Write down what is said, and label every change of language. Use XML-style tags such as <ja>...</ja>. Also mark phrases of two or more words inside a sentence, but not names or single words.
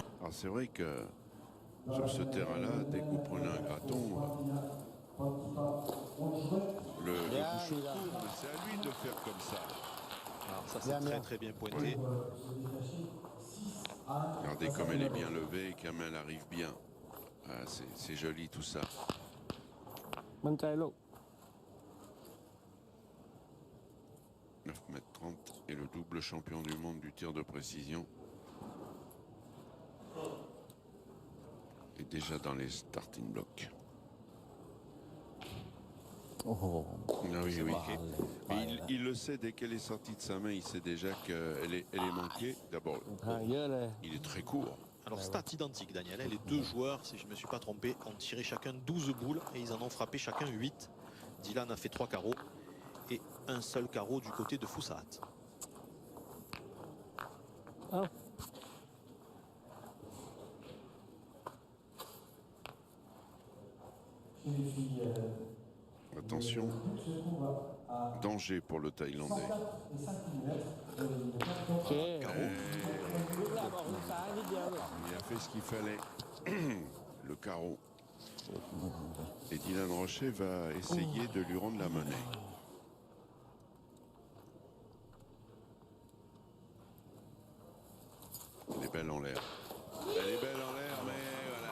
<fr>Alors c'est vrai que sur ce terrain-là, dès que vous prenez un graton, le Bien, bouchon il a- tourne, mais c'est à lui de faire comme ça. Alors ça, Bien, c'est très bien. très bien pointé. Regardez comme elle est bien levée et comme elle arrive bien. Ah, c'est joli tout ça.</fr> <th>มั่นใจลูก</th> <fr>9,30 m et le double champion du monde du tir de précision est déjà dans les</fr> <en>starting blocks.</en> <fr>Oh, Ah oui, oui. marrant, Mais il le sait, dès qu'elle est sortie de sa main, il sait déjà qu'elle elle est manquée. D'abord,</fr> <th>ห่างเยอะเลย</th> <fr>il est très court. Alors, stat identique, Daniel. Les deux joueurs, si je ne me suis pas trompé, ont tiré chacun 12 boules et ils en ont frappé chacun 8. Dylan a fait 3 carreaux et un seul carreau du côté de Foussaat.</fr> <th>เอ้า</th> <fr>Attention, danger pour le Thaïlandais.</fr> <th>โอเคลูกแรกออกลูกซ้ายนิดเดียวเลย</th> <fr>Il a fait ce qu'il fallait. Le carreau. Et Dylan Rocher va essayer de lui rendre la monnaie. Elle est belle en l'air. Elle est belle en l'air, mais voilà.</fr>